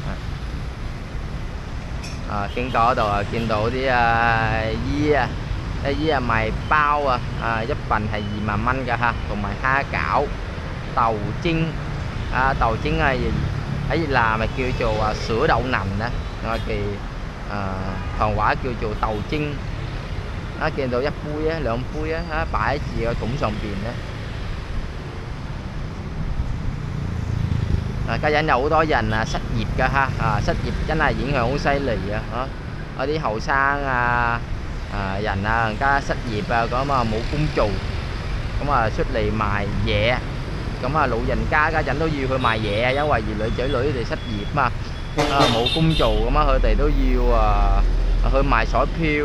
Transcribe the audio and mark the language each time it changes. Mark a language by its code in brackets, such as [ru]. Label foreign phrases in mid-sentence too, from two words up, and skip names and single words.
[yue] 經過嗰度見到啲姨賣包一份係20,000蚊㗎同埋蝦餃、豆蒸豆蒸喺越南咪叫做 [vi] sữa đậu nành [yue] 我哋唐話叫做豆蒸。見到一杯兩杯擺喺自己個桶上邊家陣有好多人失業㗎失業真係影響好犀利嗰啲後生人而家失業咁冇工做，咁出嚟賣嘢，咁老人家家陣都要去賣嘢因為兒女仔女哋失業嘛，冇工做咁佢哋都要去賣彩票。